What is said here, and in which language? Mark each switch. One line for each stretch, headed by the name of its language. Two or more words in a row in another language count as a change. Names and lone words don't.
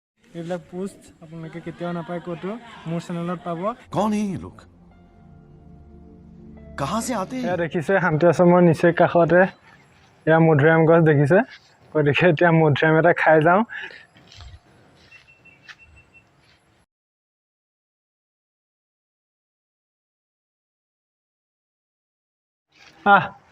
Assamese: এইবিলাক পোষ্ট আপোনালোকে কেতিয়াও নাপায় ক'তো মোৰ চেনেলত পাব
Hindi: कौन है ये लोग कहाँ से आते हैं
Assamese: এয়া দেখিছে শান্তি আশ্ৰমৰ নিচেই কাষতে এয়া মধুৰিআম গছ দেখিছে গতিকে এতিয়া মধুৰিআম এটা খাই যাওঁ আহ